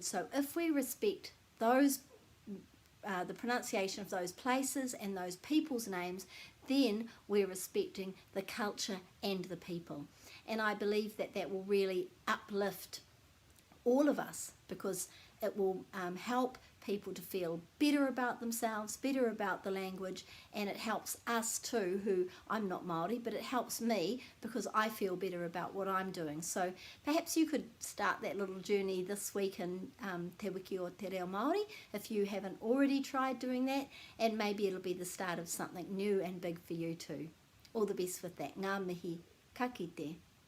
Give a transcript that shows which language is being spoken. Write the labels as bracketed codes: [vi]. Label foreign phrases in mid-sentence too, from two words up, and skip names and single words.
[en] So if we respect those the pronunciation of those places and those people's names, then we're respecting the culture and the people, and I believe that will really uplift all of us, because it will help people to feel better about themselves, better about the language, and it helps us too, who I'm not Māori, but it helps me because I feel better about what I'm doing. So perhaps you could start that little journey this week in Te Wiki o Te Reo Māori if you haven't already tried doing that, and maybe it'll be the start of something new and big for you too. All the best with that. [mi] Ngā mihi, ka kite.